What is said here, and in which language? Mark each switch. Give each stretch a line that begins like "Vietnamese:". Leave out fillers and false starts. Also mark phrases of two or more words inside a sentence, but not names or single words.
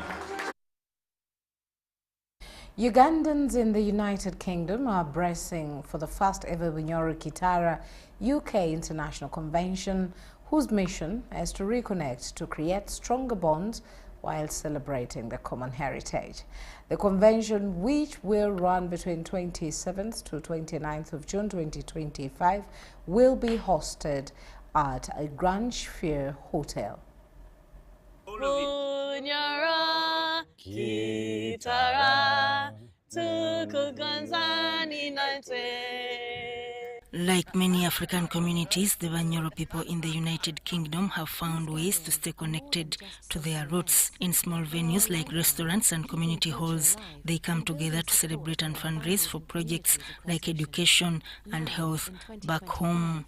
English: Ugandans in the United Kingdom are bracing for the first ever Bunyoro-Kitara UK International Convention, whose mission is to reconnect to create stronger bonds while celebrating the common heritage. The convention, which will run between 27th to 29th of June 2025, will be hosted at a Grand Sphere Hotel. Bunyoro-Kitara, like many African communities, the Bunyoro people in the United Kingdom have found ways to stay connected to their roots. In small venues like restaurants and community halls, they come together to celebrate and fundraise for projects like education and health back home.